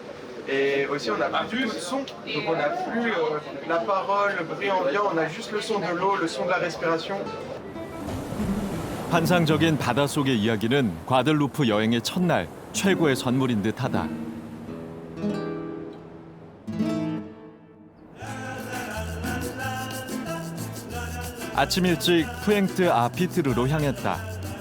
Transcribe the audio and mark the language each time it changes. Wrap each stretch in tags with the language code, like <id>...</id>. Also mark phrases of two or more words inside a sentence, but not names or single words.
<fr>Et aussi on n'a plus du tout de son, donc on n'a plus la parole, le bruit ambiant, on a juste le son de l'eau, le son de la respiration.</fr> <ko>환상적인 바닷속의 이야기는 과들루프 여행의 첫날 최고의 선물인 듯하다. 아침 일찍 푸엥트 아피트르로 향했다.</ko>